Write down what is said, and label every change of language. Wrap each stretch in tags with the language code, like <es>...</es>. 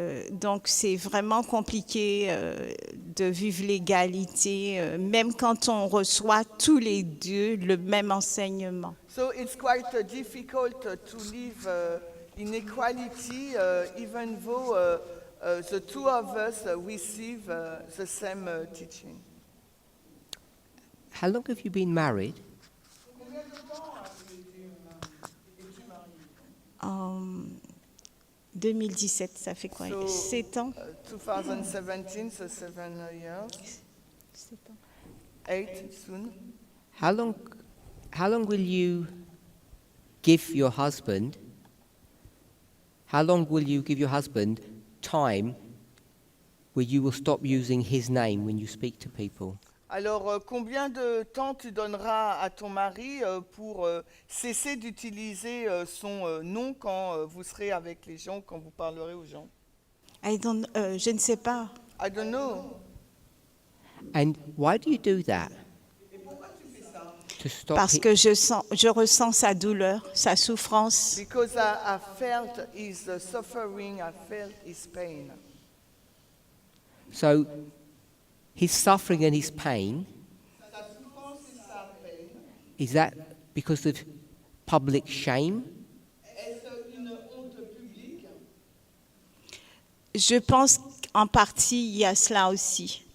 <fr>Donc c'est vraiment compliqué de vivre l'égalité, même quand on reçoit tous les deux le même enseignement.</fr> <en>So it's quite difficult to live in equality, even though the two of us receive the same teaching. How long have you been married?</en> <fr>En 2017, ça fait quoi? 7 ans?</fr> <en>2017, so 7 years.</en> <fr>7 ans.</fr> <en>8 soon. How long will you give your husband? How long will you give your husband time where you will stop using his name when you speak to people?</en> <fr>Alors, combien de temps tu donneras à ton mari pour cesser d'utiliser son nom quand vous serez avec les gens, quand vous parlerez aux gens? Je ne sais pas.</fr> <en>I don't know. And why do you do that? To stop</en> <fr>Parce que je ressens sa douleur, sa souffrance.</fr> <en>Because I felt his suffering, I felt his pain. So his suffering and his pain, is that because of public shame?</en> <fr>Je pense qu'en partie, il y a cela aussi.</fr>